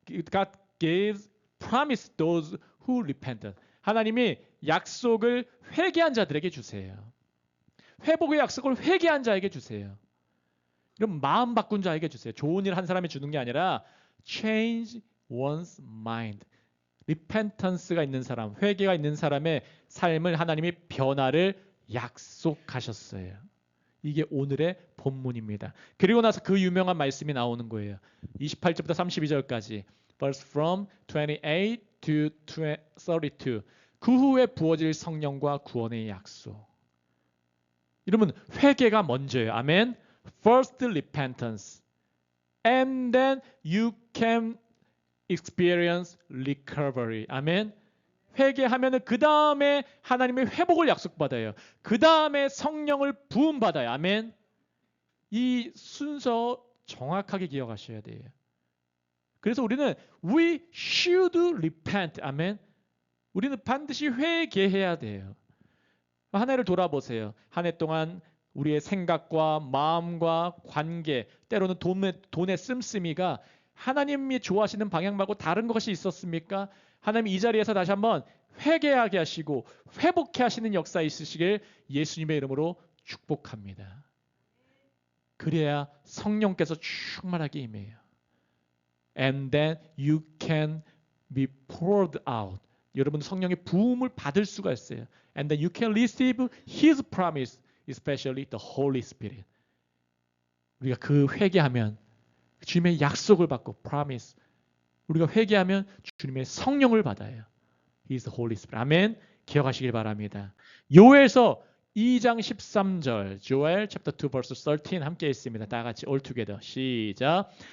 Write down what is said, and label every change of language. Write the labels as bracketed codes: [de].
[en] God gives promise those who repent. [ko] 하나님이 약속을 회개한 자들에게 주세요. 회복의 약속을 회개한 자에게 주세요. 이런 마음 바꾼 자에게 주세요. 좋은 일 한 사람이 주는 게 아니라 [en] change one's mind. [ko] 리펜턴스가 있는 사람, 회개가 있는 사람의 삶을 하나님이 변화를 약속하셨어요. 이게 오늘의 본문입니다. 그리고 나서 그 유명한 말씀이 나오는 거예요. 28절부터 32절까지 [en] verse from 28 to 32 [ko] 그 후에 부어질 성령과 구원의 약속. 여러분 회개가 먼저예요. 아멘. [en] First repentance and then you can experience recovery. [ko] 아멘. 회개하면은 그 다음에 하나님의 회복을 약속받아요. 그 다음에 성령을 부음받아요. 아멘. 이 순서 정확하게 기억하셔야 돼요. 그래서 우리는 [en] we should repent. [ko] 아멘. 우리는 반드시 회개해야 돼요. 한 해를 돌아보세요. 한 해 동안 우리의 생각과 마음과 관계, 때로는 돈의 씀씀이가 하나님이 좋아하시는 방향 말고 다른 것이 있었습니까? 하나님 이 자리에서 다시 한번 회개하게 하시고 회복해 하시는 역사 있으시길 예수님의 이름으로 축복합니다. 그래야 성령께서 충만하게 임해요. [en] And then you can be poured out. [ko] 여러분 성령의 부음을 받을 수가 있어요. [en] And then you can receive His promise, especially the Holy Spirit. [ko] 우리가 그 회개하면 주님의 약속을 받고 promise. 우리가 회개하면 주님의 성령을 받아요. [en] He is the Holy Spirit. [ko] 아멘. 기억하시길 바랍니다. 요엘서 2장 13절. 조엘 [en] chapter 2 verse 13 [ko] 함께 있습니다. 다 같이 [en] all together. [ko] 시작.